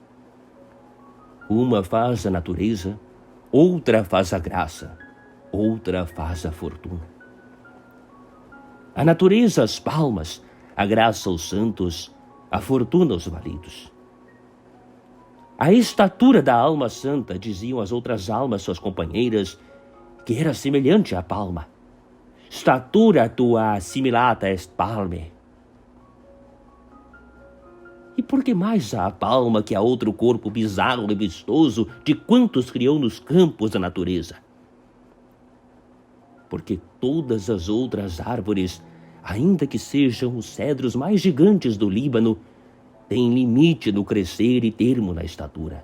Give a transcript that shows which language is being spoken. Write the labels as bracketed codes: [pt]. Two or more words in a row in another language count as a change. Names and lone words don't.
[pt] Uma faz a natureza, outra faz a graça, outra faz a fortuna. A natureza as palmas, a graça os santos, a fortuna os validos. A estatura da alma santa, diziam as outras almas suas companheiras, que era semelhante à palma. [la] Statura tua assimilata est palme. [pt] E por que mais há a palma que há outro corpo bizarro e vistoso de quantos criou nos campos da natureza? Porque todas as outras árvores, ainda que sejam os cedros mais gigantes do Líbano, têm limite no crescer e termo na estatura.